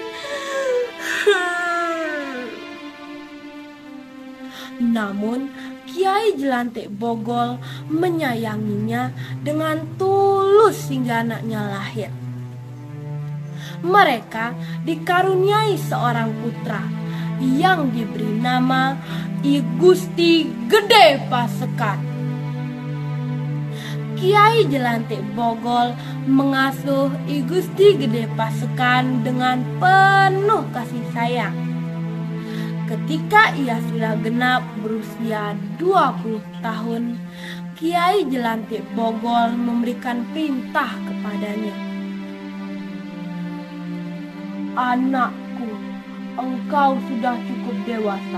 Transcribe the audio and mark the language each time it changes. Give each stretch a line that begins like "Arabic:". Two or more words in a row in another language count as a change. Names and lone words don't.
Indonesian: Namun, Kiai Jelantik Bogor menyayanginya dengan tulus hingga anaknya lahir. Mereka dikaruniai seorang putra yang diberi nama I Gusti Gede Pasekan. Kiai Jelantik Bogor mengasuh I Gusti Gede Pasekan dengan penuh kasih sayang. Ketika ia sudah genap berusia 20 tahun, Kiai Jelantik Bogor memberikan perintah kepadanya. Anakku, engkau sudah cukup dewasa.